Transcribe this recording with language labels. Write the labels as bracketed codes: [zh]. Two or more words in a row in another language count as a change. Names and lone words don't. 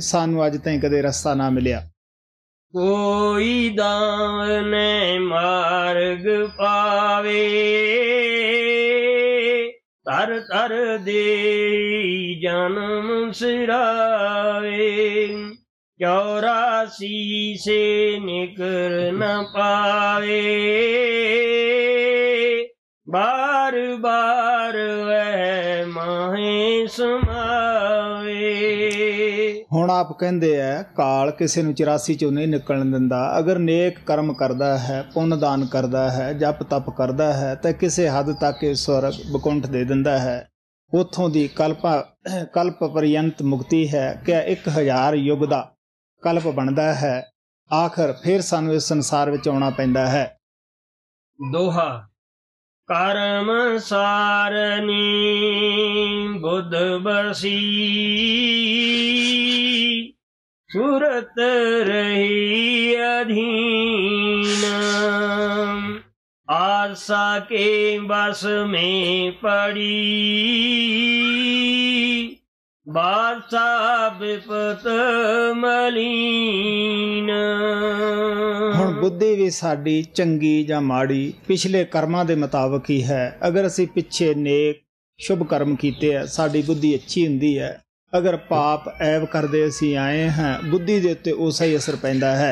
[pa] ਸਾਨੂੰ ਅੱਜ ਤਾਈਂ ਕਦੇ ਰਸਤਾ ਨਾ ਮਿਲਿਆ। [hi] कोई दावने मारग पावे, धर धर देई जनम सिरावे। 84 से निकर न पावे, बार बार वह माहे समावे। [pa] ਹੁਣ ਆਪ ਕਹਿੰਦੇ ਆ ਕਾਲ ਕਿਸੇ ਨੂੰ 84 ਚੋਂ ਨਹੀਂ ਨਿਕਲਣ ਦਿੰਦਾ। ਅਗਰ ਨੇਕ ਕਰਮ ਕਰਦਾ ਹੈ, ਪੁੰਨ ਦਾਨ ਕਰਦਾ ਹੈ, ਜਪ ਤਪ ਕਰਦਾ ਹੈ ਤਾਂ ਕਿਸੇ ਹੱਦ ਤੱਕ ਇਹ ਸਵਰਗ ਬਕੁੰਠ ਦੇ ਦਿੰਦਾ ਹੈ। ਉੱਥੋਂ ਦੀ ਕਲਪ ਪਰਯੰਤ ਮੁਕਤੀ ਹੈ ਕਿ 1000 ਯੁੱਗ ਦਾ ਕਲਪ ਬਣਦਾ ਹੈ। ਆਖਰ ਫਿਰ ਸਾਨੂੰ ਇਸ ਸੰਸਾਰ ਵਿੱਚ ਆਉਣਾ ਪੈਂਦਾ ਹੈ। [hi] दोहा कर्म सारनी बुद्ध बसी सुरत रही अधीन आशा के बस में पड़ी बादशाह विपत मलीन। [pa] ਹੁਣ ਬੁੱਧੀ ਵੀ ਸਾਡੀ ਚੰਗੀ ਜਾਂ ਮਾੜੀ ਪਿਛਲੇ ਕਰਮਾਂ ਦੇ ਮੁਤਾਬਕ ਹੀ ਹੈ। ਅਗਰ ਅਸੀਂ ਪਿੱਛੇ ਨੇਕ ਸ਼ੁਭ ਕਰਮ ਕੀਤੇ ਆ ਸਾਡੀ ਬੁੱਧੀ ਅੱਛੀ ਹੁੰਦੀ ਹੈ। ਅਗਰ ਪਾਪ ਐਬ ਕਰਦੇ ਅਸੀਂ ਆਏ ਹਾਂ ਬੁੱਧੀ ਦੇ ਉੱਤੇ ਉਸਾ ਹੀ ਅਸਰ ਪੈਂਦਾ ਹੈ।